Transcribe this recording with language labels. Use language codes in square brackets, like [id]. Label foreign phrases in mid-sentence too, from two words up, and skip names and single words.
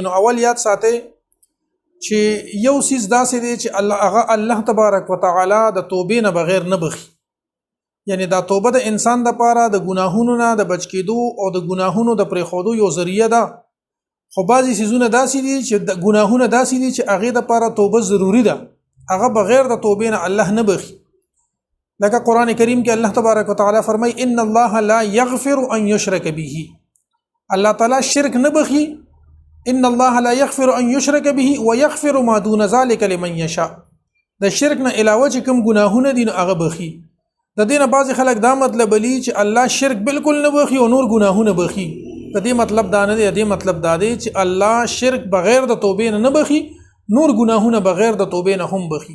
[ps] نو اول یاد ساتي چې یو سیز داسې دی چې [ar] الله تبارک وتعالى [ps] د توبې نه بغیر نه بخي، یعنی دا توبه د انسان د پاره د ګناهونو نه د بچ کېدو او د ګناهونو د پرېښودو یو ذریعہ ده. خو بعضی سيزونه داسې دي چې د ګناهونه داسې دي چې هغه د پاره توبه ضروری ده، هغه بغیر د توبې نه الله نه بخي. لکه قرآن کریم کې [ar] الله تبارک وتعالى [ps] فرمای [ar] ان الله لا يغفر ان يشرك به، [ps] الله تعالی شرک نه بخي. [ar] ان الله لا يغفر ان يشرك به ويغفر ما دون ذلك لمن يشاء. [ps] د شرک نه علاوه چې کوم ګناهونه دي هغه بخي. د دینه بعضی خلک دا مطلب لي چې الله شرک بالکل نه بخي او نور ګناهونه بخي. د دې مطلب دا نه دی، د دې مطلب دا دی چې الله شرک بغیر د توبې نه بخي، نور ګناهونه بغیر د توبې نه هم بخي.